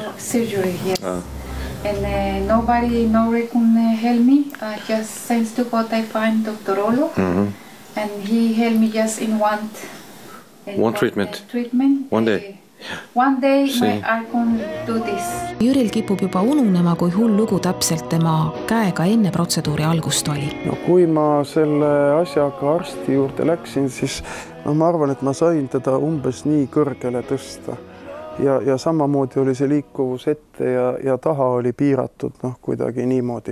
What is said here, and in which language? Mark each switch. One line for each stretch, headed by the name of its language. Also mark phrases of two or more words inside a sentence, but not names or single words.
English: Surgery, yes. And nobody in Norway can help me. Just since to God I find Dr. Oolo, and he helped me just in one treatment. One day. One day I can do this.
Estonian: Jüril kipub juba ununema, kui hull lugu täpselt tema käega enne protseduuri algust oli. No, kui ma selle asjaga arsti juurde läksin, siis ma arvan, et ma sain teda umbes nii kõrgele tõsta. Ja samamoodi oli see liikuvus ette ja taha oli piiratud kuidagi niimoodi.